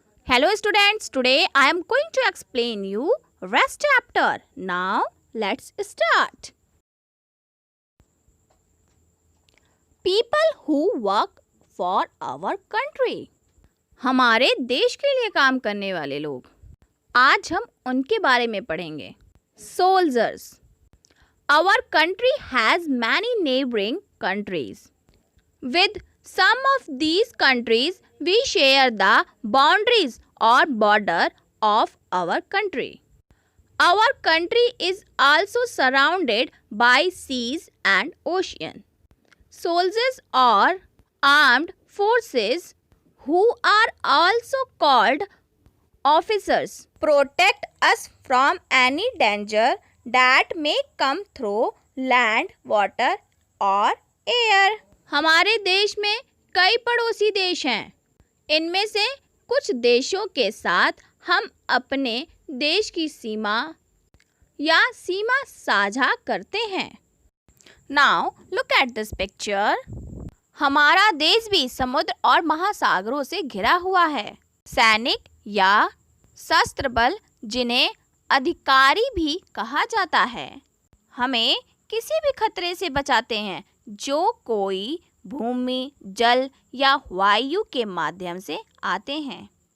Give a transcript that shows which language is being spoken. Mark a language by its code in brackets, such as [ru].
[en] Hello students, today I am going to explain you rest chapter. Now let's start. People who work for our country. [hi] हमारे देश के लिए काम करने वाले लोग. आज हम उनके बारे में पढ़ेंगे. [en] Soldiers. Our country has many neighboring countries. With some of these countries, we share the boundaries or border of our country. Our country is also surrounded by seas and ocean. Soldiers or armed forces, who are also called officers, protect us from any danger that may come through land, water or air. [hi] हमारे देश में कई पड़ोसी देश हैं. इनमें से कुछ देशों के साथ हम अपने देश की सीमा या सीमा साझा करते हैं. [en] Now look at this picture. [hi] हमारा देश भी समुद्र और महासागरों से घिरा हुआ है. सैनिक या सशस्त्र बल, जिन्हें अधिकारी भी कहा जाता है, हमें किसी भी खतरे से बचाते हैं जो कोई भूमि, जल या वायु के माध्यम से आते हैं.